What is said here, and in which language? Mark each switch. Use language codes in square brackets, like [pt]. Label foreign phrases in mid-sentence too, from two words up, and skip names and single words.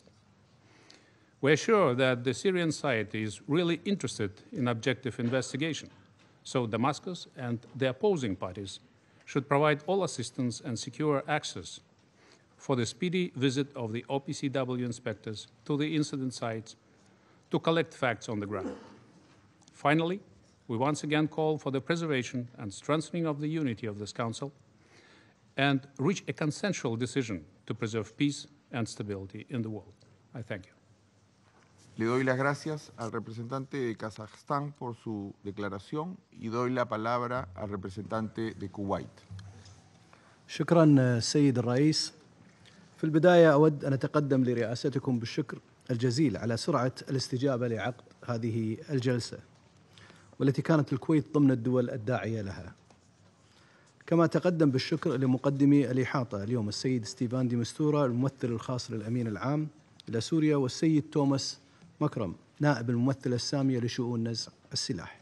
[en] We are sure that the Syrian side is really interested in objective investigation, so Damascus and the opposing parties should provide all assistance and secure access for the speedy visit of the OPCW inspectors to the incident sites to collect facts on the ground. Finally, we once again call for the preservation and strengthening of the unity of this Council and reach a consensual decision to preserve peace and stability in the world. I thank you. [es] Le doy las gracias al representante de Kazajstán por su declaración y doy la palabra al representante de Kuwait. [ar] شكرا سيد الرئيس. في البداية أود أن أتقدم لرئاستكم بالشكر الجزيل على سرعة الاستجابة لعقد هذه الجلسة، والتي كانت الكويت ضمن الدول الداعية لها. كما تقدم بالشكر لمقدمي الإحاطة اليوم السيد ستيفان دي مستورا الممثل الخاص للأمين العام إلى سوريا، والسيد توماس مكرم نائب الممثلة السامية لشؤون نزع السلاح.